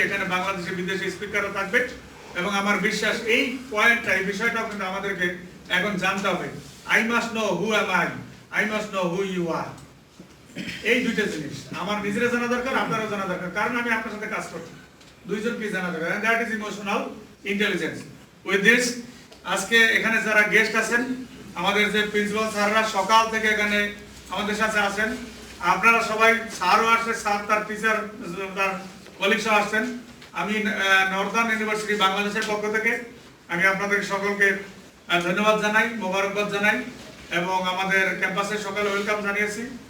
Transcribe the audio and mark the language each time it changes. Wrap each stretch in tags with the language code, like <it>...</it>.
<bn>এখানে বাংলাদেশি বিদেশি স্পিকারও থাকবে এবং আমার বিশ্বাস এই পয়েন্টটা, এই বিষয়টাও কিন্তু আমাদেরকে এখন জানতে হবে।</bn> <en>I must know who am I must know who you are.</en> <bn>এই দুইটা জিনিস আমার নিজেরা জানা দরকার, আপনারাও জানা দরকার, কারণ আমি আপনার সাথে কাজ করছি। দুইজনকে জানা দরকার,</bn> <en>and that is emotional intelligence. With this,</en> <bn>আজকে এখানে যারা গেস্ট আছেন, আমাদের যে প্রিন্সিপাল স্যাররা সকাল থেকে এখানে আমাদের সাথে আছেন, আপনারা সবাই, স্যারও আসছে, স্যার তার টিচার, তার কলিগসও আসছেন। আমি নর্দার্ন ইউনিভার্সিটি বাংলাদেশের পক্ষ থেকে আমি আপনাদের সকলকে ধন্যবাদ জানাই, মোবারকবাদ জানাই এবং আমাদের ক্যাম্পাসে সকালে ওয়েলকাম জানিয়েছি।</bn>